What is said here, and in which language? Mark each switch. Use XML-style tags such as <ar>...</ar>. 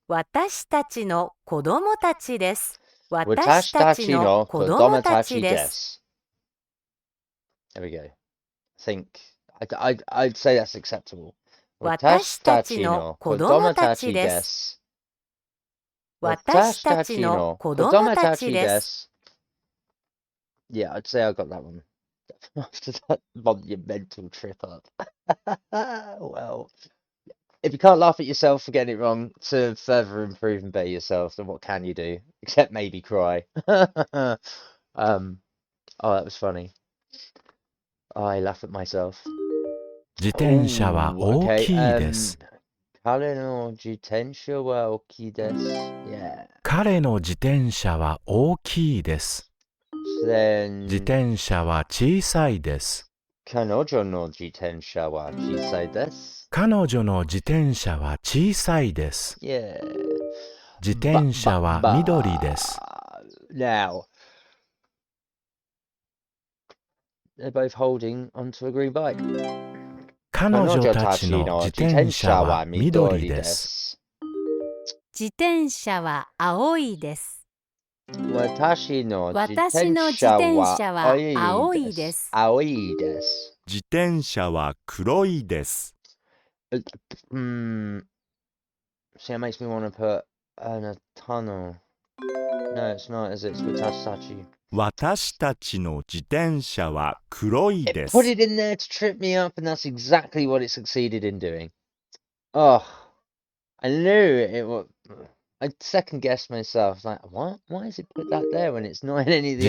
<ja>私たちの子供たちです。私 Watashi たち tachi の no 子供 kodomo たち tachi です。 desu.</ja> <en>There we go. I think I'd say that's acceptable.</en> <ja>私たち Watashi の no 子供 kodomo たち tachi です desu. 私たち Watashi の no 子供 kodomo たち tachi です。 desu.</ja> <en>Yeah, I'd say I got that one. After that monumental trip up. Well, if you can't laugh at yourself for getting it wrong, to further improve and better yourself, then what can you do? Except maybe cry. Oh, that was funny. I laugh at myself.</en> <ja>自転車は</ja> <en>Ooh,</en> <ja>大</ja> <en>okay.</en> <ja>きいです。彼の自転車は大きいです。</ja> <en>Yeah.</en> <ja>彼の自転車は大きいです。</ja> <en>Then</en> <ja>自転車は小さいです。彼女の自転車は小さいです。彼女の自転車は小さいです。</ja> <en>Yeah.</en> <ja>自転車は緑です。</ja> <en>Now, they're both holding onto a green bike.</en> <ja>彼女たちの自転車は緑です。自転車は青いです。私の自私の自転転車は車は青いです。青いです。自転車は黒いです。</ja> <en>See, that makes me want to put in a tunnel. No, it's not, is it? It's watashi.</en> <ja>私たちの自転車は黒い</ja> <en>It</en> <ja>で</ja> <en>put</en> <ja>す。</ja> <en>it in there to trip me up, and that's exactly what it succeeded in doing. Oh, I knew it would. I second guessed myself. Like, what? Why has it put that there when it's not in any of the</en>